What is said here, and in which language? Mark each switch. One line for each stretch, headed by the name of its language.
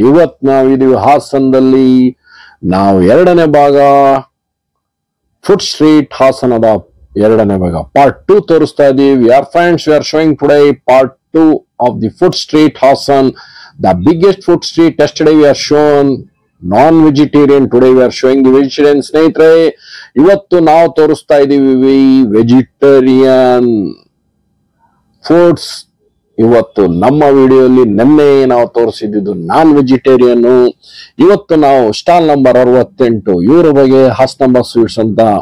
Kannada: ಇವತ್ತು ನಾವಿದೀವಿ ಹಾಸನದಲ್ಲಿ. ನಾವು ಎರಡನೇ ಭಾಗ ಫುಡ್ ಸ್ಟ್ರೀಟ್ ಹಾಸನದ ಎರಡನೇ ಭಾಗ ಪಾರ್ಟ್ 2 ತೋರಿಸ್ತಾ ಇದೀವಿ.
English: Friends, we are showing today part 2 of the food street Hassan, the biggest food street. Yesterday we are shown non-vegetarian, today we are showing the vegetarian.
Kannada: ಸ್ನೇಹಿತರೆ, ಇವತ್ತು ನಾವು ತೋರಿಸ್ತಾ ಇದೀವಿ ವೆಜಿಟೇರಿಯನ್ ಫುಡ್ಸ್. ಇವತ್ತು ನಮ್ಮ ವಿಡಿಯೋಲಿ ನಿನ್ನೆ ನಾವು ತೋರಿಸಿದ್ದು ನಾನ್ ವೆಜಿಟೇರಿಯನ್. ಇವತ್ತು ನಾವು ಸ್ಟಾಲ್ ನಂಬರ್ 68 ಇವರ ಬಗ್ಗೆ ಹಾಸನಾಂಬ ಸ್ವೀಟ್ಸ್ ಅಂತ.